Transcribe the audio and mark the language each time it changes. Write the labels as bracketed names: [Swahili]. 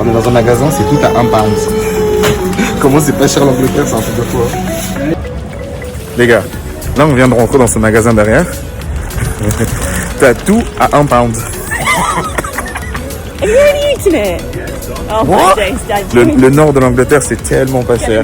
[French] On est dans un magasin, c'est tout à 1 pound. Comment c'est pas cher l'Angleterre, c'est un truc de fou. Hein? Les gars, là on vient de rentrer dans ce magasin derrière. T'as tout à 1 pound. [English] Have you already eaten it? Oh, What? my days, Dad. [French] Le nord de l'Angleterre, c'est tellement pas cher.